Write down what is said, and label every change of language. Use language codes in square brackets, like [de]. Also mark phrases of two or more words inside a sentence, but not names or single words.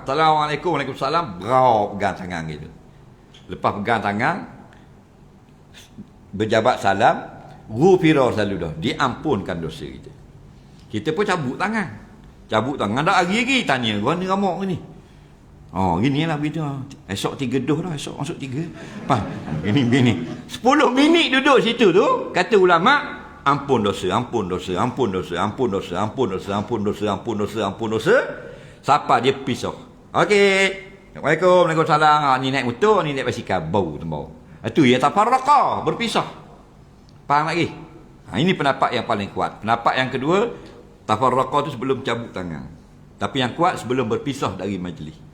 [ar] السلام عليكم، وعليكم السلام. [ms] Berau pegang tangan gitu. Lepas pegang tangan, berjabat salam, ghufira selalu dah, diampunkan dosa kita. Kita pun cabut tangan. Cabut tangan dah lagi tanya, "Mana ramok ni?" Oh, ginilah begitu. Esok 3 doh dah, esok masuk 3. Pas, gini. 10 minit duduk situ tu, kata ulama, ampun dosa, ampun dosa, ampun dosa, ampun dosa, ampun dosa, ampun dosa, ampun dosa, ampun dosa. Sampai dia pisah. Okey. [ar] السلام عليكم، وعليكم السلام. [ms] Ni naik motor, ni naik basikal, bau tembau. Itu ya tafarraqa, berpisah. Faham lagi? Ini pendapat yang paling kuat. Pendapat yang kedua, tafarraqa tu sebelum cabut tangan. Tapi yang kuat sebelum berpisah dari majlis.